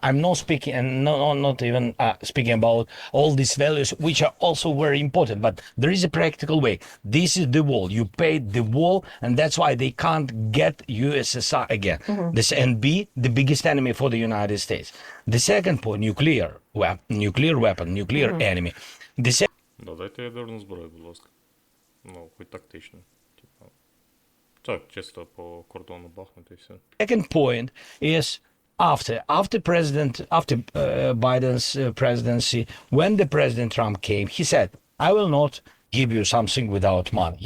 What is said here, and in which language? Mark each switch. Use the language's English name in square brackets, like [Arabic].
[English] I'm not speaking, and not even speaking about all these values, which are also very important. But there is a practical way. This is the wall. You paid the wall, and that's why they can't get USSR again. This and be the biggest enemy for the United States. The second point, nuclear weapon, nuclear enemy. The [Ukrainian] Додайте ядерну зброю, будь ласка. Хоч тактично. Так, чисто по кордону бахнути і все. [English] second point is after Biden's presidency, when the President Trump came, he said, "I will not give you something without money."